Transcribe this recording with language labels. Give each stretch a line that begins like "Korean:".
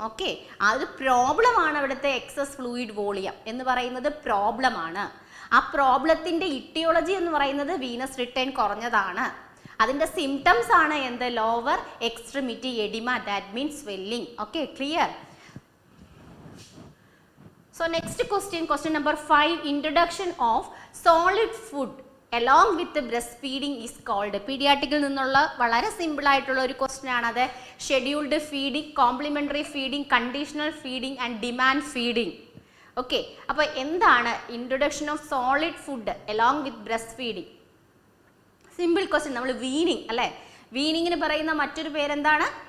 Malayalam: Okay, അത് പ്രോബ്ലമാണ്. ഇവിടുത്തെ എക്സസ് ഫ്ലൂയിഡ് വോളിയം എന്ന് പറയുന്നത് പ്രോബ്ലമാണ്. ആ പ്രോബ്ലത്തിൻ്റെ ഇറ്റിയോളജി എന്ന് പറയുന്നത് വീനസ് റിട്ടേൺ കുറഞ്ഞതാണ്. അതിൻ്റെ സിംറ്റംസ് ആണ് എന്ത്? Lower extremity oedema,
English: That means swelling. Okay, clear? So next question, question number 5, introduction of solid food along with the breastfeeding is called.
Malayalam: പീഡിയാട്രിക്കിൽ നിന്നുള്ള വളരെ സിമ്പിൾ ആയിട്ടുള്ള ഒരു ക്വസ്റ്റ്യൻ ആണത്.
English: Scheduled feeding, complementary feeding, conditional feeding and demand feeding.
Malayalam: Okay, അപ്പോൾ എന്താണ്
English: Introduction of solid food along with breast feeding? Simple question.
Malayalam: നമ്മൾ weaning അല്ലേ, വീനിങ്ങിന് പറയുന്ന മറ്റൊരു പേരെന്താണ്?